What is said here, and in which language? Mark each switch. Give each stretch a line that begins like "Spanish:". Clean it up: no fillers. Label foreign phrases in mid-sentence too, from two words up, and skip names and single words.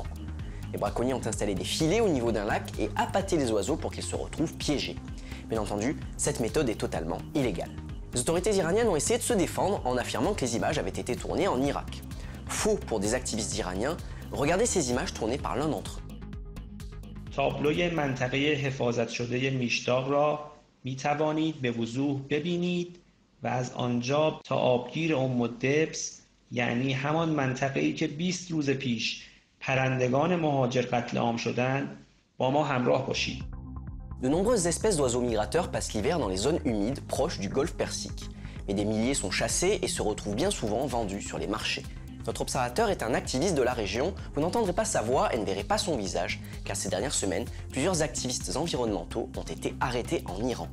French: Les braconniers ont installé des filets au niveau d'un lac et appâté les oiseaux pour qu'ils se retrouvent piégés. Bien entendu, cette méthode est totalement illégale. Les autorités iraniennes ont essayé de se défendre en affirmant que les images avaient été tournées en Irak. Faux pour des activistes iraniens, regardez ces images tournées par l'un d'entre eux.
Persian: تابلوی منطقه حفاظت شده میشتاق را می توانید به وضوح ببینید و از آنجا تا آبگیر دبس، یعنی همان منطقه‌ای که 20 روز پیش پرندگان مهاجر قتل عام شدند، با ما همراه باشید.
French: De nombreuses espèces d'oiseaux migrateurs passent l'hiver dans les zones humides proches du golfe Persique. Mais des milliers sont chassés et se retrouvent bien souvent vendus sur les marchés. Notre observateur est un activiste de la région, vous n'entendrez pas sa voix et ne verrez pas son visage, car ces dernières semaines, plusieurs activistes environnementaux ont été arrêtés en Iran.